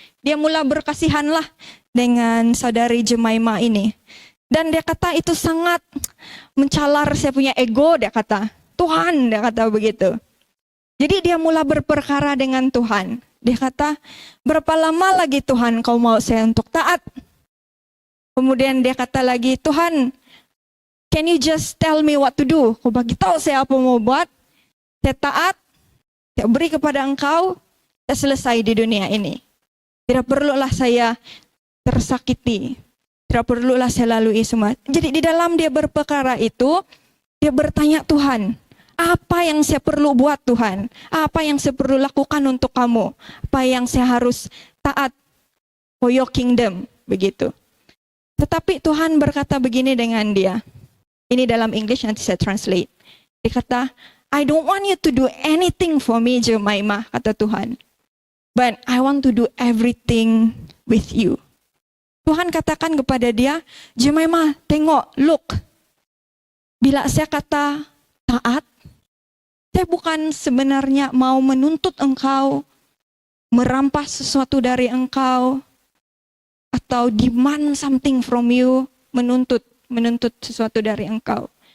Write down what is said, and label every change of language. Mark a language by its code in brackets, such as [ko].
[ms] Dia mula berkasihan lah dengan saudari Jemima ini. Dan dia kata itu sangat mencalar saya punya ego, dia kata. Tuhan, dia kata begitu. Jadi dia mula berperkara dengan Tuhan. Dia kata, berapa lama lagi Tuhan kau mau saya untuk taat? Kemudian dia kata lagi, Tuhan, [en] can you just tell me what to do? [ms] Kau bagi tahu saya apa mau buat. Saya taat, saya beri kepada engkau, saya selesai di dunia ini. Tidak perlulah saya tersakiti. Tidak perlulah saya lalui semua. Jadi di dalam dia berperkara itu, dia bertanya Tuhan, apa yang saya perlu buat Tuhan? Apa yang saya perlu lakukan untuk kamu? Apa yang saya harus taat [en] for your kingdom? [ms] Begitu. Tetapi Tuhan berkata begini dengan dia. Ini dalam English, nanti saya translate. Dia kata, [en] I don't want you to do anything for me, Jemima, [ms] kata Tuhan. [en] But I want to do everything with you. [ms] Tuhan katakan kepada dia, Jemima, tengok, [en] look. [ms] Bila saya kata taat, saya bukan sebenarnya mau menuntut engkau, merampas sesuatu dari engkau, atau [en] demand something from you, [ms] menuntut sesuatu dari engkau.